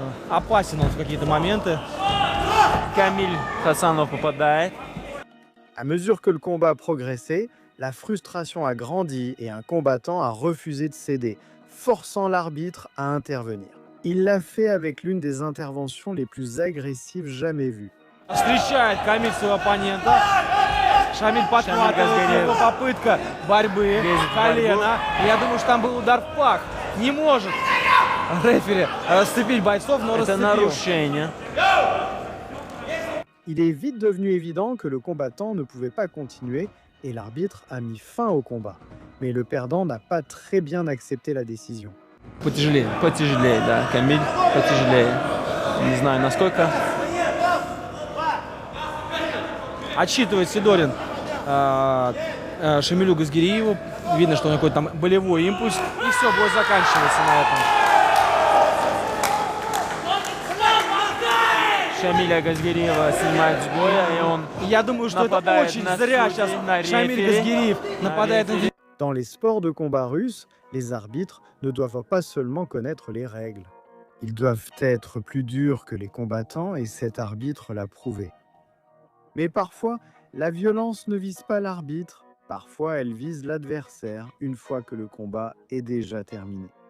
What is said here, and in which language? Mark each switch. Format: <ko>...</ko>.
<ru>Опасен он в какие-то моменты. Камиль Хасанов попадает.</ru> <fr>À mesure que le combat progressait, la frustration a grandi et un combattant a refusé de céder, forçant l'arbitre à intervenir. Il l'a fait avec l'une des interventions les plus agressives jamais vues.</fr> <ru>Встречает Камиль своего оппонента. Шамиль подхватывает, его попытка борьбы, колено. Я думаю, что там был удар в пах. Не может рефери расцепить бойцов, но расцепил.</ru> <fr>Il est vite devenu évident que le combattant ne pouvait pas continuer et l'arbitre a mis fin au combat. Mais le perdant n'a pas très bien accepté la décision.</fr> <ru>Потяжелее, да, Камиль, потяжелее. Не знаю, насколько. Отсчитывает Сидорин Шамилю Газгириеву. Видно, что у него какой-то там болевой импульс. И все, бой заканчивается на этом. Шамиля Газгириева снимает с боя, и он. Я думаю, что это очень зря сейчас Шамиль Газгириев нападает на.</ru> <fr>Dans les sports de combat russes, les arbitres ne doivent pas seulement connaître les règles. Ils doivent être plus durs que les combattants et cet arbitre l'a prouvé. Mais parfois, la violence ne vise pas l'arbitre, parfois elle vise l'adversaire une fois que le combat est déjà terminé.</fr>